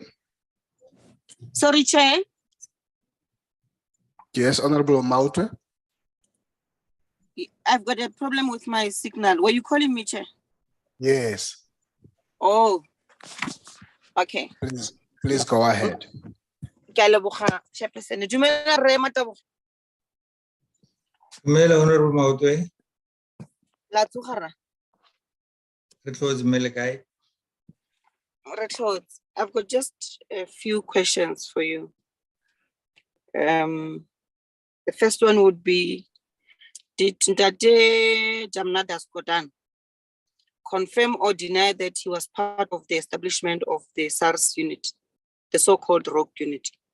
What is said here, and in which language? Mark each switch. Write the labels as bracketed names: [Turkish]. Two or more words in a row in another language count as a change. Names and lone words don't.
[English] Sorry, Chair. Yes, Honorable Mautwe. I've got a problem with my signal. Were you calling me, Chair? Yes, Oh, okay. please go ahead. [Tswana] Ke a leboga, Chairperson. Dumela Rre Mataboge. Dumela, Honorable Mautwe. La tsoga Rra. Re tlotse mmele kae? Re tlotse. [English] I've got just a few questions for you. The first one would be, did Ntate Jamnadas Kodan confirm or deny that he was part of the establishment of the SARS unit, the so-called rogue unit?